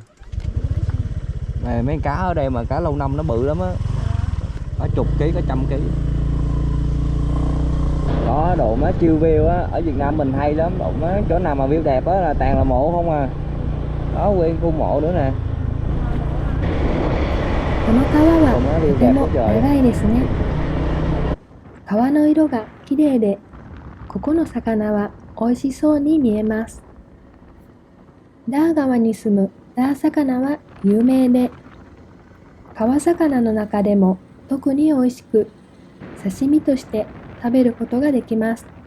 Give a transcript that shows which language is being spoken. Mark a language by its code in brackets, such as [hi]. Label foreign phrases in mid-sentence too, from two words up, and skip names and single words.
[vi] Mấy cá ở đây mà cá lâu năm nó bự lắm á, có chục ký, có 100 ký. Đó, độ má chiêu view á, ở Việt Nam mình hay lắm, độ má chỗ nào mà view đẹp á là toàn là mộ không à. Đó, nguyên khu mộ nữa nè. [ja] この川はとても長いですね。川の色がきれいで、ここの魚は美味しそうに見えます。ダー川に住むダー魚は有名で、川魚の中でも特に美味しく、刺身として食べることができます。